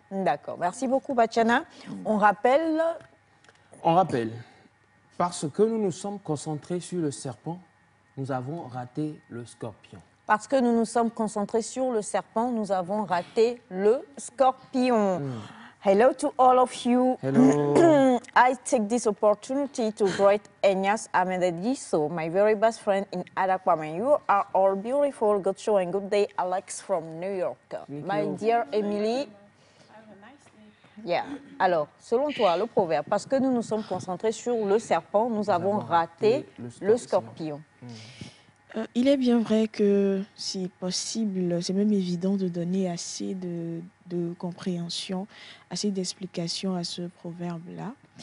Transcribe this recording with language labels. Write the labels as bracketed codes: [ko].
[fr] D'accord. Merci beaucoup, Bachana. On rappelle... On rappelle, parce que nous nous sommes concentrés sur le serpent, nous avons raté le scorpion. Parce que nous nous sommes concentrés sur le serpent, nous avons raté le scorpion. [en] Hello to all of you. Hello. I take this opportunity to greet Enyas Amedediso, my very best friend in Adakwame. You are all beautiful. Good show and good day, Alex from New York. My dear Emily. Yeah. [fr] Alors, selon toi, le proverbe, parce que nous nous sommes concentrés sur le serpent, nous avons raté le scorpion. Il est bien vrai que c'est possible, c'est même évident de donner assez de compréhension, assez d'explications à ce proverbe-là.